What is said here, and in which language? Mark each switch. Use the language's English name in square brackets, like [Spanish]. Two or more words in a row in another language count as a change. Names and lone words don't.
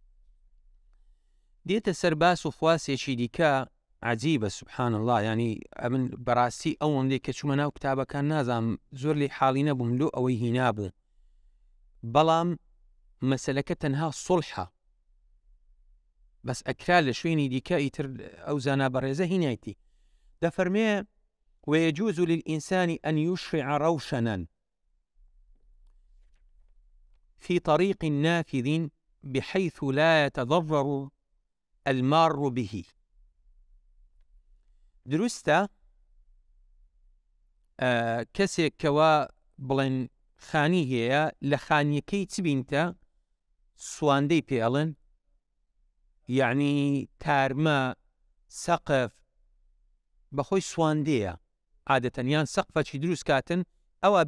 [Central Kurdish] دێتە سەر باس و خواسێکی دیکە عجیبە [Arabic] سبحان الله [Central Kurdish] ینی ئەمن بەڕاستی ئەوەندەی کە چوومە ناو کتابەکان نازانم زۆر لێ حاڵی نەبووم لۆ ئەوەی هینا بوو بەڵام مەسەلەکە تەنها سڵحە بەس ئەکرا لە شوێنی دیکە ئیتر ئەو زانا بەڕێزە هینایەتی دەفەرمێ [Arabic] ويجوز للإنسان أن يشرع روشنا في طريق نافذ بحيث لا يتضرر المار به [Central Kurdish] دروستە کەسێک کەوا بڵێن خانی هەیە لە خانیەکەی چ بینتە سواندەی پێڵن یعنی تارمە سەقف بەخۆی سواندەیە عادەتەنیان سەقفەکی دروست کاتن ئەوە